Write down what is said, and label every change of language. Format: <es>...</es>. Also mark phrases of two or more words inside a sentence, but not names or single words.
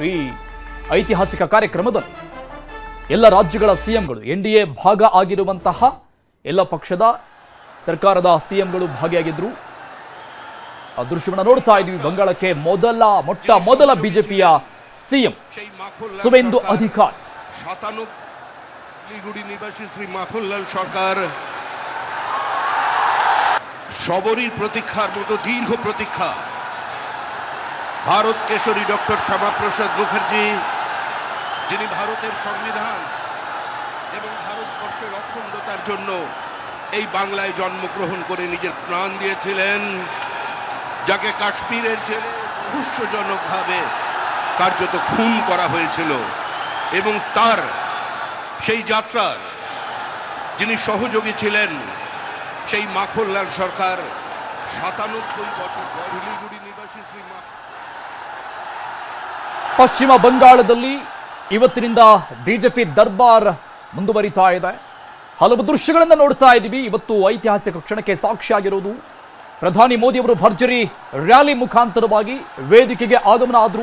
<kn>ಈ ಐತಿಹಾಸಿಕ ಕಾರ್ಯಕ್ರಮದಲ್ಲಿ ಎಲ್ಲ ರಾಜ್ಯಗಳ ಸಿಎಂಗಳು, ಎನ್ಡಿಎ ಭಾಗ ಆಗಿರುವಂತಹ ಎಲ್ಲ ಪಕ್ಷದ ಸರ್ಕಾರದ ಸಿಎಂಗಳು ಭಾಗಿಯಾಗಿದ್ರು. ಆ ದೃಶ್ಯವನ್ನು ನೋಡ್ತಾ ಇದ್ವಿ. ಬಂಗಾಳಕ್ಕೆ ಮೊಟ್ಟ ಮೊದಲ ಬಿಜೆಪಿಯ ಸಿಎಂ ಸುವೆಂದು ಅಧಿಕಾರಿ।</kn> <bn>97 শিলিগুড়ি নিবাসী শ্রী মাখনলাল সরকার সবরীর প্রতীক্ষার মতো দীর্ঘ প্রতীক্ষা। ভারত কেশরী ডক্টর শ্যামাপ্রসাদ মুখার্জি, যিনি ভারতের সংবিধান এবং ভারতবর্ষের অখণ্ডতার জন্য এই বাংলায় জন্মগ্রহণ করে নিজের প্রাণ দিয়েছিলেন, যাকে কাশ্মীরের জেলে রহস্যজনকভাবে কার্যত খুন করা হয়েছিল, এবং তার সেই যাত্রার যিনি সহযোগী ছিলেন সেই মাখনলাল সরকার 97 বছর শিলিগুড়ি নিবাসী শ্রী</bn> <kn>ಪಶ್ಚಿಮ ಬಂಗಾಳದಲ್ಲಿ ಇವತ್ತಿನಿಂದ ಬಿಜೆಪಿ ದರ್ಬಾರ್ ಮುಂದುವರಿತಾ ಇದೆ. ಹಲವು ದೃಶ್ಯಗಳನ್ನು ನೋಡ್ತಾ ಇದ್ದೀವಿ. ಇವತ್ತು ಐತಿಹಾಸಿಕ ಕ್ಷಣಕ್ಕೆ ಸಾಕ್ಷಿಯಾಗಿರುವುದು ಪ್ರಧಾನಿ ಮೋದಿ ಅವರು ಭರ್ಜರಿ ರ್ಯಾಲಿ ಮುಖಾಂತರವಾಗಿ ವೇದಿಕೆಗೆ ಆಗಮನ ಆದರು.</kn>